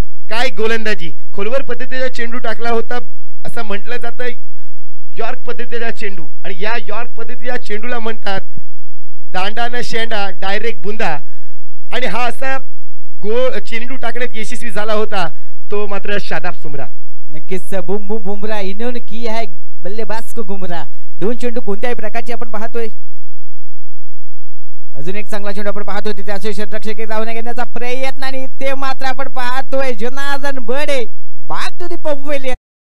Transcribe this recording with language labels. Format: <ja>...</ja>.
<mr>काय गोलंदाजी, खोलवर पद्धतीचा चेंडू टाकला होता असं म्हटलं जातं, यॉर्क पद्धतीचा चेंडू, आणि या यॉर्क पद्धतीच्या चेंडूला म्हणतात दांडानं शेंडा डायरेक्ट बुंदा. आणि हा असा चेंडू टाकण्यात यशस्वी झाला होता तो मात्र शादाब सुमरा.</mr> <hi>नक्कीच बुम बुम बुमरा इन्होंने की है बल्लेबाज को गुमरा.</hi> <mr>दोन चेंडू कोणत्याही प्रकारचे आपण पाहतोय. अजून एक चांगला चेंडू आपण पाहतोय, तिथे असे क्षेत्ररक्षक धावण्या घेण्याचा प्रयत्न, आणि ते मात्र आपण पाहतोय जनार्दन बडे</mr> <en>Back to the pavilion.</en>